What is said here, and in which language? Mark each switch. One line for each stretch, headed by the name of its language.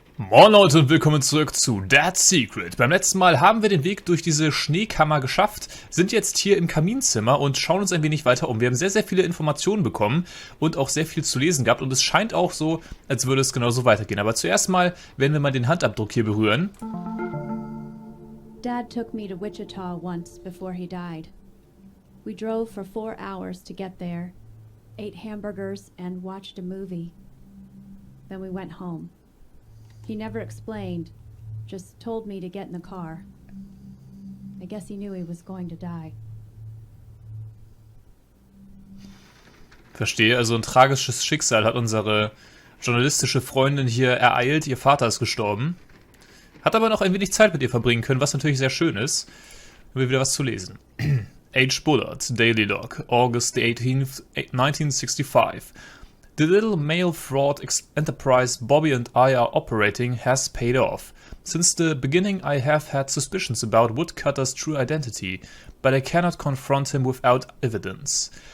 German: Moin Leute und willkommen zurück zu That's Secret. Beim letzten Mal haben wir den Weg durch diese Schneekammer geschafft, sind jetzt hier im Kaminzimmer und schauen uns ein wenig weiter um. Wir haben sehr, sehr viele Informationen bekommen und auch sehr viel zu lesen gehabt und es scheint auch so, als würde es genauso weitergehen. Aber zuerst mal werden wir mal den Handabdruck hier berühren.
English: Dad took me to Wichita once before he died. We drove for 4 hours to get there, ate hamburgers and watched a movie. Then we went home. He never explained, just told me to get in the car. I guess he knew he was going to die.
German: Verstehe, also ein tragisches Schicksal hat unsere journalistische Freundin hier ereilt. Ihr Vater ist gestorben. Hat aber noch ein wenig Zeit mit ihr verbringen können, was natürlich sehr schön ist. Haben wir wieder was zu lesen. H.
English: Bullard, Daily Log, August the 18th, 1965. The little mail fraud enterprise Bobby and I are operating has paid off. Since the beginning I have had suspicions about Woodcutter's true identity, but I cannot confront him without evidence.